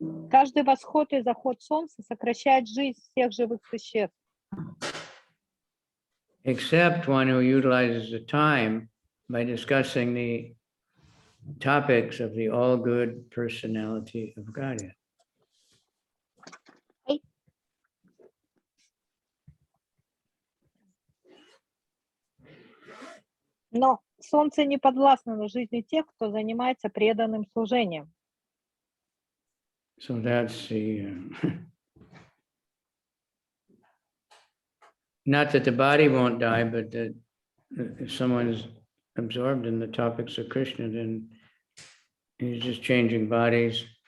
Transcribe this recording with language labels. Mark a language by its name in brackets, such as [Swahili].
[Russian] Каждый восход и заход солнца сокращает жизнь всех живых существ. [English] Except one who utilizes the time by discussing the topics of the all-good personality of Godhead. [Russian] Но солнце не подвластно на жизни тех, кто занимается преданным служением. [English] So that's the, not that the body won't die, but that if someone is absorbed in the topics of Krishna, then he's just changing bodies.